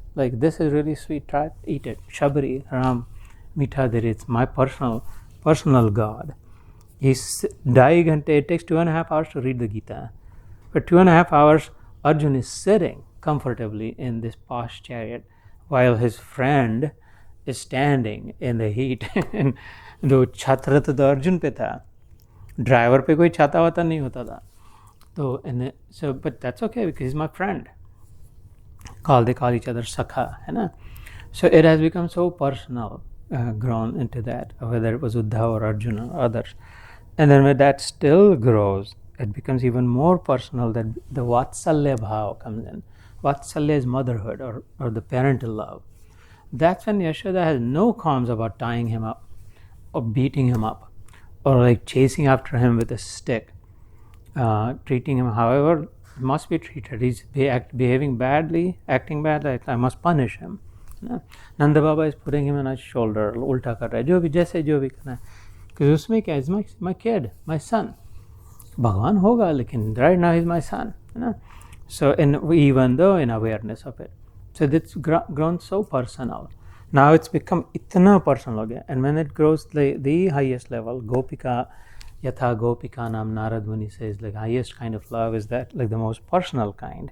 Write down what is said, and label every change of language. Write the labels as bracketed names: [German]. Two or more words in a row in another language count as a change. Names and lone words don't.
[English] Like, this is really sweet, try it, eat it. Shabri, Ram, Mitha Diri, it's my personal God. It takes 2.5 hours to read the Gita. For 2.5 hours, Arjun is sitting comfortably in this posh chariot while his friend is standing in the heat. And the chhatra to the Arjun [Hindi] पे था. Driver पे कोई छाता वाता नहीं होता था. [English] So, but that's okay because he's my friend. They call each other Sakha. [Hindi] है ना? [English] So it has become so personal, grown into that, whether it was Uddhav or Arjuna or others. And then when that still grows, it becomes even more personal, that the Vatsalya Bhav comes in. Vatsalya is motherhood or the parental love. That's when Yashoda has no qualms about tying him up or beating him up or like chasing after him with a stick, treating him however he must be treated. He's behaving badly, acting badly, I must punish him. Nanda Baba is putting him on his shoulder, [Hindi] उल्टा कर रहा है, जो भी करना है. [English] Because [Hindi] उसमें क्या [English] is my kid, my son. [Hindi] भगवान होगा, लेकिन [English] right now he's my son. So even though in awareness of it. So it's grown so personal. Now it's become itna personal again. And when it grows the highest level, Gopika, Yatha Gopika Nam Narad Muni says, like, highest kind of love is that, like, the most personal kind.